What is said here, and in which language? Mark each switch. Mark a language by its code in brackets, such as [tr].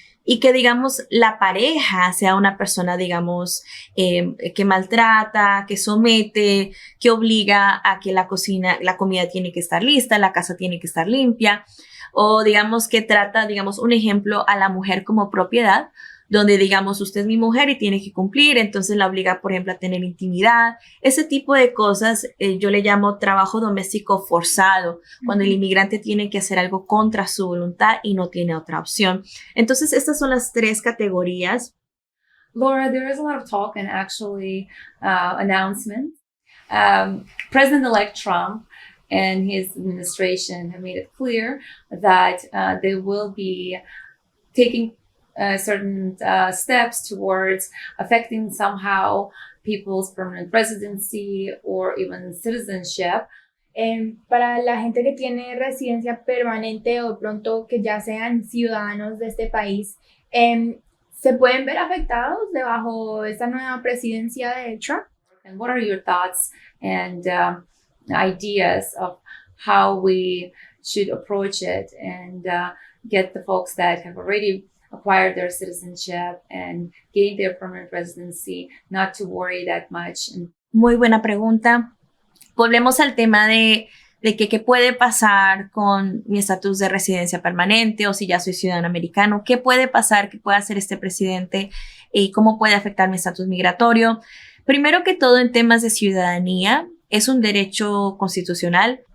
[es] y que, digamos, la pareja sea una persona, digamos, que maltrata, que somete, que obliga a que la comida tiene que estar lista, la casa tiene que estar limpia, o digamos que trata, digamos, un ejemplo a la mujer como propiedad, donde digamos usted es mi mujer y tiene que cumplir, entonces la obliga, por ejemplo, a tener intimidad. Ese tipo de cosas yo le llamo trabajo doméstico forzado, cuando el inmigrante tiene que hacer algo contra su voluntad y no tiene otra opción. Entonces estas son las 3 categorías. [en] Laura, there is a lot of talk and actually announcements. President-elect Trump and his administration have made it clear that they will be taking certain steps towards affecting somehow people's permanent residency or even citizenship. [es] Para la gente que tiene residencia permanente o pronto que ya sean ciudadanos de este país, ¿se pueden ver afectados debajo esta nueva presidencia de Trump? [en] And what are your thoughts and ideas of how we should approach it and get the folks that have already acquired their citizenship and gain their permanent residency not to worry that much? [es] Muy buena pregunta. Volvemos al tema de que qué puede pasar con mi estatus de residencia permanente o si ya soy ciudadano americano, qué puede pasar, qué puede hacer este presidente y cómo puede afectar mi estatus migratorio. Primero que todo, en temas de ciudadanía, es un derecho constitucional.